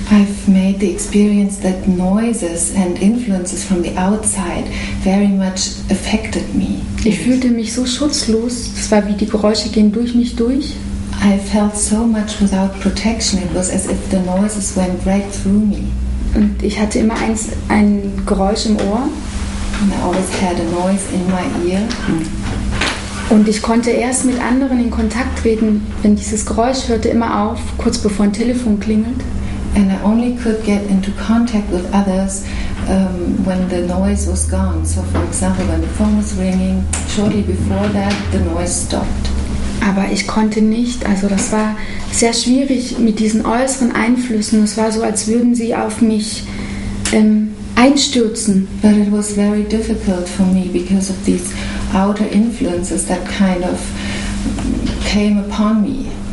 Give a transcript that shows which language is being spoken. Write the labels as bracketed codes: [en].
[en] I've made the experience that noises and influences from the outside very much affected me. [de] Ich fühlte mich so schutzlos. Es war wie die Geräusche gehen durch mich durch. [en] I felt so much without protection. It was as if the noises went right through me. [de] Und ich hatte immer ein Geräusch im Ohr. [en] And I always had a noise in my ear. [de] Und ich konnte erst mit anderen in Kontakt treten, wenn dieses Geräusch hörte immer auf, kurz bevor ein Telefon klingelt. [en] And I only could get into contact with others when the noise was gone. So for example, when the phone was ringing, shortly before that, the noise stopped. [de] Aber ich konnte nicht, also das war sehr schwierig mit diesen äußeren Einflüssen. Es war so, als würden sie auf mich einstürzen. [en] But it was very difficult for me because of these outer influences that kind of came upon me.